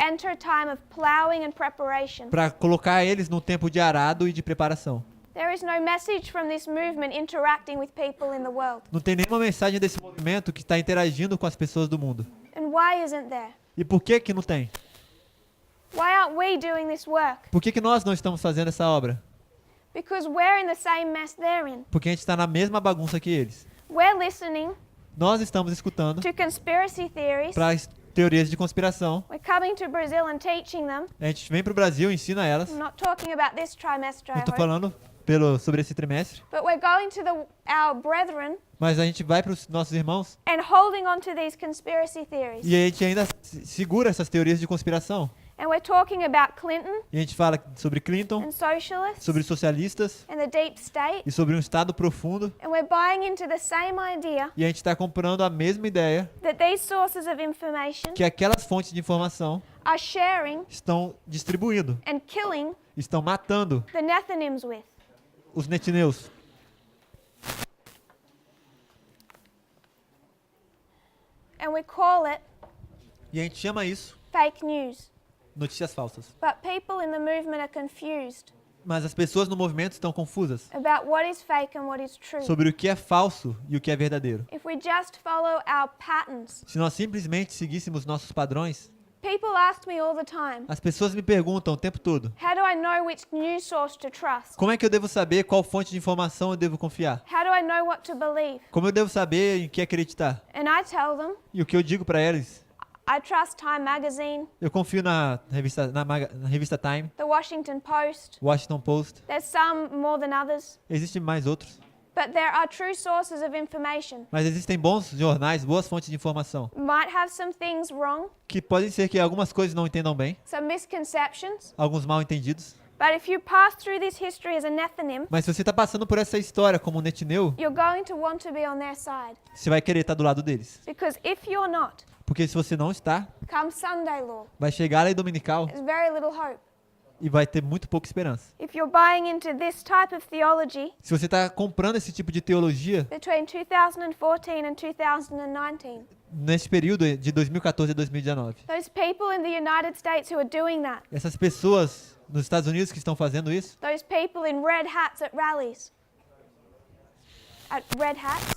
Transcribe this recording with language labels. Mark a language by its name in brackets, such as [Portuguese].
[English] enter a time of plowing and preparation. [Portuguese] para colocar eles num tempo de arado e de preparação. [English] There is no message from this movement interacting with people in the world. [Portuguese] Não tem nenhuma mensagem desse movimento que está interagindo com as pessoas do mundo. [English] And why isn't there? [Portuguese] E por que não tem? [English] Why aren't we doing this work? [Portuguese] Por que nós não estamos fazendo essa obra? [English] Because we're in the same mess they're in. [Portuguese] Porque a gente está na mesma bagunça que eles. [English] We're listening [Portuguese] Nós estamos escutando [English] to conspiracy theories. [Portuguese] para as teorias de conspiração. [English] We're coming to Brazil and teaching them. [Portuguese] A gente vem para o Brasil e ensina elas. [English] I'm not talking about this trimester, [Portuguese] Não [English] I [Portuguese] estou [English] hope. [Portuguese] falando sobre esse trimestre. [English] But we're going to our brethren [Portuguese] Mas a gente vai para os nossos irmãos [English] and holding on to these conspiracy theories. [Portuguese] e a gente ainda segura essas teorias de conspiração. [English] And we're talking about Clinton [Portuguese] E a gente fala sobre Clinton, [English] and socialists [Portuguese] sobre socialistas [English] and the deep state. [Portuguese] e sobre um Estado profundo. [English] And we're buying into the same idea [Portuguese] E a gente está comprando a mesma ideia [English] that these sources of information [Portuguese] que aquelas fontes de informação [English] are sharing [Portuguese] estão distribuindo, [English] and killing [Portuguese] estão matando [English] the Nethinims with. [Portuguese] os netineus. [English] And we call it [Portuguese] E a gente chama isso [English] fake news. [Portuguese] notícias falsas. [English] But people in the movement are confused [Portuguese] Mas as pessoas no movimento estão confusas [English] about what is fake and what is true. [Portuguese] sobre o que é falso e o que é verdadeiro. [English] If we just follow our patterns, [Portuguese] Se nós simplesmente seguíssemos nossos padrões, [English] people ask me all the time, [Portuguese] as pessoas me perguntam o tempo todo: [English] how do I know which news source to trust? [Portuguese] como é que eu devo saber qual fonte de informação eu devo confiar? [English] How do I know what to believe? [Portuguese] Como eu devo saber em que acreditar? [English] And I tell them, [Portuguese] E o que eu digo para eles? [English] I trust Time Magazine, [Portuguese] Eu confio na revista Time, [English] the Washington Post. [Portuguese] Washington Post. [English] There's some more than others, [Portuguese] Existem mais outros. [English] but there are true sources of information. [Portuguese] Mas existem bons jornais, boas fontes de informação, [English] Might have some things wrong, [Portuguese] que podem ser que algumas coisas não entendam bem, [English] some misconceptions, [Portuguese] alguns mal entendidos. [English] but if you pass through this history as a Nethinim, [Portuguese] Mas se você está passando por essa história como um netineu, [English] you're going to want to be on their side. [Portuguese] você vai querer estar do lado deles. [English] Because if you're not, [Portuguese] Porque se você não está, [English] come Sunday law, [Portuguese] vai chegar a lei dominical [English] there's very little hope. [Portuguese] e vai ter muito pouca esperança. [English] If you're buying into this type of theology [Portuguese] Se você está comprando esse tipo de teologia [English] between 2014 and 2019, [Portuguese] nesse período de 2014 a 2019, [English] those people in the United States who are doing that, [Portuguese] essas pessoas nos Estados Unidos que estão fazendo isso, [English] those people in red hats at rallies, at red hats,